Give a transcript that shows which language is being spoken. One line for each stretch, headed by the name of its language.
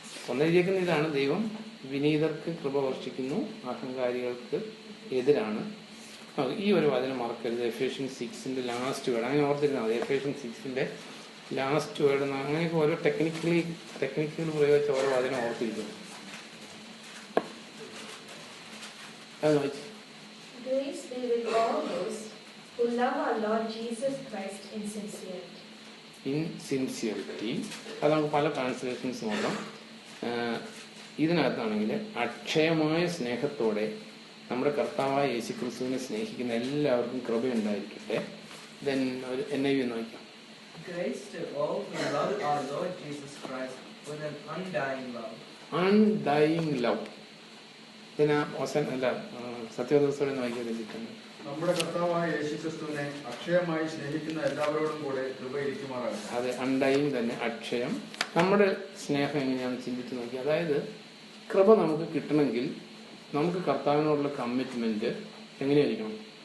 Malayalam: ഒന്നെഴുതിയേക്കുന്ന ഇതാണ്, ദൈവം വിനീതർക്ക് കൃപ വർഷിക്കുന്നു, അഹങ്കാരികൾക്ക് എതിരാണ്. ഈ ഒരു വചനം മറക്കരുത്. എഫേഷ്യൻസ് 6 ലാസ്റ്റ് വേർഡ് അങ്ങനെ ഓർത്തിരുന്നാൽ മതി. എഫേഷ്യൻസ് 6 ലാസ്റ്റ് വേർഡ് അങ്ങനെയൊക്കെ ഓരോ ടെക്നിക്കൽ പ്രയോഗിച്ച് ഓരോ വചനം ഓർത്തിരിക്കുന്നു. അത് വായിച്ചു.
English: Grace be with all those who love our Lord Jesus Christ in sincerity. In sincerity.
Malayalam: അത് നമുക്ക് പല ട്രാൻസ്ലേഷൻസ് നോക്കാം. ഇതിനകത്താണെങ്കിൽ അക്ഷയമായ സ്നേഹത്തോടെ നമ്മുടെ കർത്താവായ യേശുക്രിസ്തുവിനെ സ്നേഹിക്കുന്ന എല്ലാവർക്കും കൃപയുണ്ടായിരിക്കട്ടെ. ദെൻ ഒരു NIV നോക്കാം.
English: Grace to all who love our Lord Jesus Christ with an undying love. Undying love.
Malayalam: ഇതിനാ അവസാനം അല്ല സത്യവദോസോടെ വായിക്കാൻ വേണ്ടിയിട്ടാണ്. നമ്മുടെ കർത്താവായ യേശുക്രിസ്തുവിനെ അക്ഷയമായി സ്നേഹിക്കുന്ന എല്ലാവരോടും കൂടെ കൃപ ഇരിക്കുമാറാകട്ടെ. അതെ, അൺഡൈയിങ് തന്നെ, അക്ഷയം. നമ്മുടെ സ്നേഹം എങ്ങനെയാണെന്ന് ചിന്തിച്ച് നോക്കി. അതായത് കൃപ നമുക്ക് കിട്ടണമെങ്കിൽ നമുക്ക് കർത്താവിനോടുള്ള കമ്മിറ്റ്മെന്റ് എങ്ങനെയായിരിക്കണം?